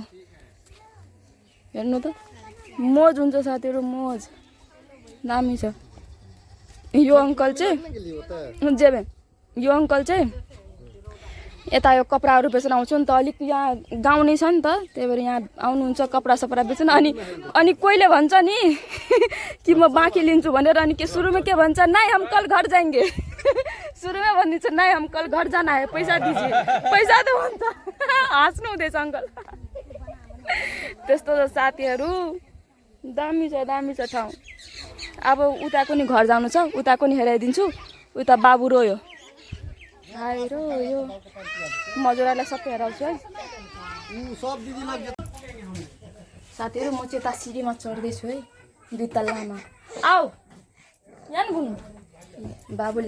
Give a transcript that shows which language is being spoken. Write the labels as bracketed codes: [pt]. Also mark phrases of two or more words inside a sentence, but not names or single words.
[ne] हेर्नु त मोज हुन्छ साथीहरू मोज दामी छ यो अङ्कल चाहिँ जेबे यो अङ्कल चाहिँ यता यो कपडाहरू बेच्न आउँछु नि त अलिक यहाँ गाउँ छ नि त त्यही भएर यहाँ आउनुहुन्छ कपडा सपडा बेच्न अनि कोहीले भन्छ नि कि म बाँकी लिन्छु भनेर अनि के सुरुमा के भन्छ [hi] नाइ हम कल घर जाएंगे [ne] सुरुमा भनिदिन्छ [hi] नाइ हम कल घर जाना है पैसा दीजिए पैसा [ne] त भन्छ हाँस्नु हुँदैछ अङ्कल त्यस्तो छ साथीहरू दामी छ ठाउँ अब उताको नि घर जानु छ उताको नि हेराइदिन्छु उता बाबु रोयो यो मजुरालाई सबै हेराउँछु है साथीहरू म चाहिँ यता सिँढीमा चढ्दैछु है 2 तल्लामा आऊ यहाँ घुम्नु बाबुले